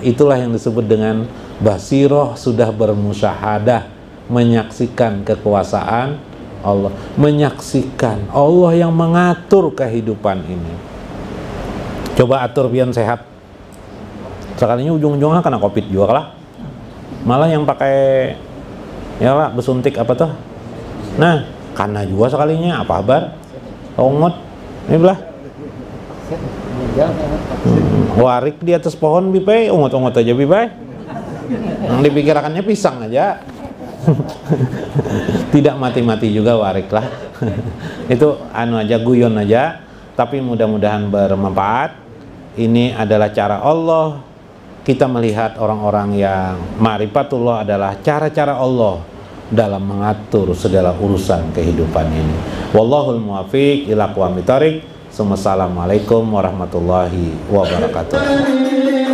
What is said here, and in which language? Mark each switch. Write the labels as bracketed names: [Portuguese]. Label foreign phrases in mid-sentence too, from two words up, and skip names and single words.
[Indonesian] Itulah yang disebut dengan basiroh, sudah bermusyahadah, menyaksikan kekuasaan Allah, menyaksikan Allah yang mengatur kehidupan ini. Coba atur biar sehat. Sekalinya ujung-ujungnya kena COVID juga lah. Malah yang pakai ya lah besuntik apa tuh? Nah, karena juga sekalinya apa kabar? [Banjar] Ongot, ini belah. Warik di atas pohon bipai, ongot-ongot aja bipai. [Indonesian] Yang dipikirkannya pisang aja. Tidak mati-mati juga warik lah. Itu anu aja, guyon aja. Tapi mudah-mudahan bermanfaat. Ini adalah cara Allah. Kita melihat orang-orang yang ma'rifatullah adalah cara-cara Allah dalam mengatur segala urusan kehidupan ini. [Arabic] والله الموفق إلى أقوم الطريق السلام عليكم ورحمة الله وبركاته.